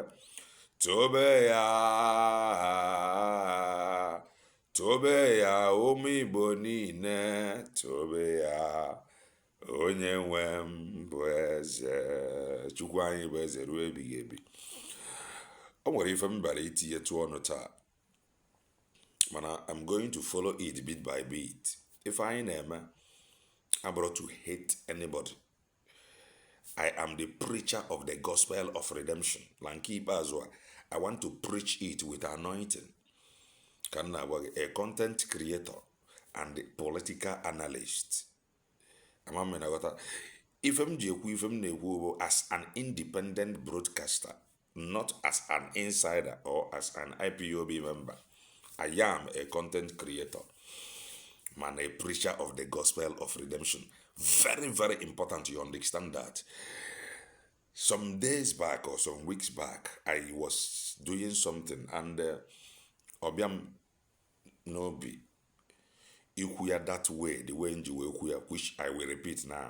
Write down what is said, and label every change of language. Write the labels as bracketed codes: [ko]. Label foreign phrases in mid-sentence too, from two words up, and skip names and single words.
[ig] Tobe ya ụmụ Igbo niile, tobe ya. Onye nwe m bụ eze. Chukwu anyị bụ eze ruo ebighị ebi. O nwere ife m bara itinye tụ ọnụ taa, mana [en] I'm going to follow it bit by bit. If [ig] anyị na-eme abụrụ [en] to hate anybody. I am the preacher of the gospel of redemption. [ig] La nke ikpeazụ [en] I want to preach it with anointing. [ig] Ka m na-agwa gị, [en] a content creator and political analyst. [ig] Ama m na-aghọta ife m ji ekwu, ife m na-ekwu bụ [en] as an independent broadcaster, not as an insider or as an IPOB member. I am a content creator, man, a preacher of the gospel of redemption. Very, very important you understand that. Some days back or some weeks back, I was doing something and Obiam Nobi Ikuya that way, the way in Juekuya, which I will repeat now.